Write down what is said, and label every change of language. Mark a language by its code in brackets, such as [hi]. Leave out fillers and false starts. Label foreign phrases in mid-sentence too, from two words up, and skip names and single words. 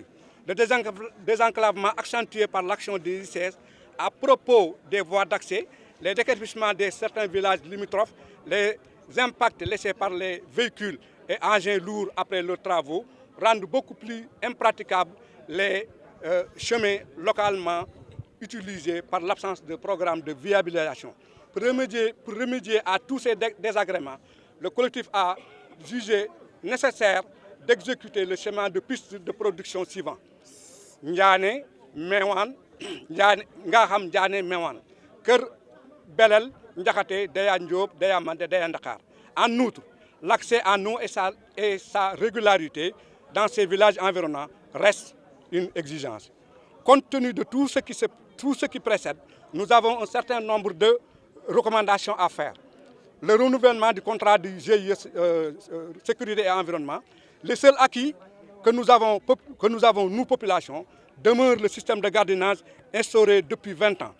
[fr] Le désenclavement accentué par l'action des ICS à propos des voies d'accès, les déguerpissements de certains villages limitrophes, les impacts laissés par les véhicules et engins lourds après leurs travaux rendent beaucoup plus impraticables les chemins localement utilisés par l'absence de programme de viabilisation. Pour remédier à tous ces désagréments, le collectif a jugé nécessaire d'exécuter le schéma de piste de production suivant. Ndiané, Mewan, Ngaham Ndiané, Mewan, Ker, Belel, Ndiakate, Deya Ndiop, Deya Mande, Deya Ndakar. En outre, l'accès à l'eau et sa régularité dans ces villages environnants reste une exigence. Compte tenu de tout ce qui précède, nous avons un certain nombre de recommandations à faire. Le renouvellement du contrat du GIE Sécurité et Environnement, les seuls acquis que nous avons, nous, population, demeure le système de gardiennage instauré depuis 20 ans.